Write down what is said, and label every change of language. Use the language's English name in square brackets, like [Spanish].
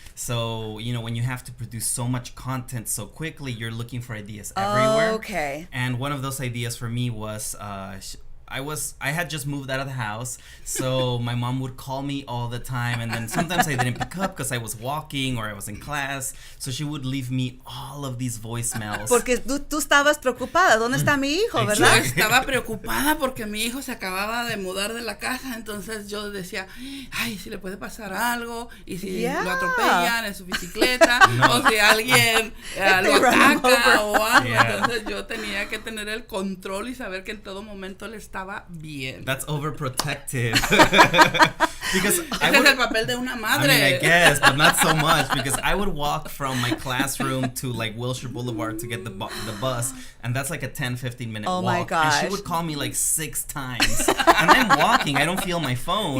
[English] So, when you have to produce so much content so quickly, you're looking for ideas everywhere. Okay. And one of those ideas for me was I had just moved out of the house, so my mom would call me all the time, and then sometimes I didn't pick up because I was walking or I was in class, so she would leave me all of these voicemails. [Spanish] Porque tú estabas preocupada, ¿dónde está mi hijo, verdad? Yo estaba preocupada porque mi hijo se acababa de mudar de la casa, entonces yo decía, ay, si le puede pasar algo, y si lo atropellan en su bicicleta, o si alguien lo ataca o algo, entonces yo tenía que tener el control y saber que en todo momento él estaba bien. [English] That's overprotective. Because [Spanish] ese es el papel de una madre. [English] I guess, but not so much, because I would walk from my classroom to like Wilshire Boulevard to get the bus, and that's like a 10-15 minute walk. My gosh. And she would call me like 6 times. And I'm walking, I don't feel my phone.